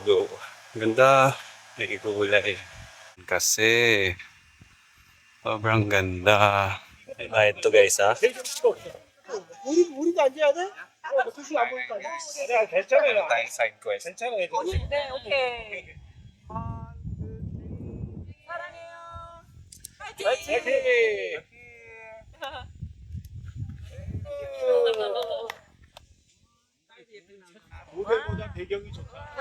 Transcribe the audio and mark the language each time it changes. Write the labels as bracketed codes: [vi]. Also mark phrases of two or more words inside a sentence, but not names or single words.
[tl] Ganda, may kulay. Kasi sobrang ganda. May bayad to guys ha. [ko] 우리도 앉아야 돼? 수시 안 보니까. 내가 괜찮아요. [tl] Tayong [en] side quest. [ko] 괜찮아요. 네, 오케이. 사랑해요. 파이팅! 화이팅! 모델보다 배경이 좋다.